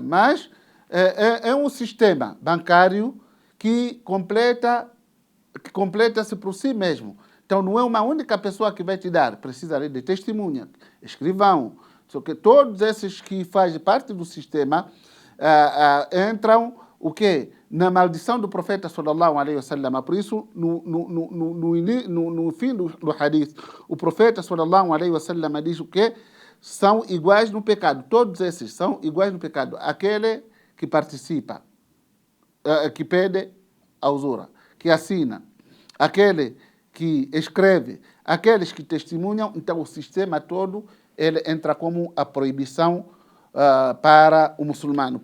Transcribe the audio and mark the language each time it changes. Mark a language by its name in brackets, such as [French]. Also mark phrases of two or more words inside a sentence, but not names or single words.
[Portuguese] Mas é um sistema bancário que completa-se por si mesmo. Então, não é uma única pessoa que vai te dar, precisa de testemunha, escrivão. Só que todos esses que fazem parte do sistema entram o quê? Na maldição do profeta [Arabic] صلى الله عليه وسلم. [Portuguese] Por isso, no fim do hadith, o profeta [Arabic] صلى الله عليه وسلم [Portuguese] diz o quê? São iguais no pecado. Todos esses são iguais no pecado. Aquele que participa, que pede a usura, que assina, aquele que escreve, aqueles que testemunham. Então o sistema todo ele entra como a proibição para o muçulmano.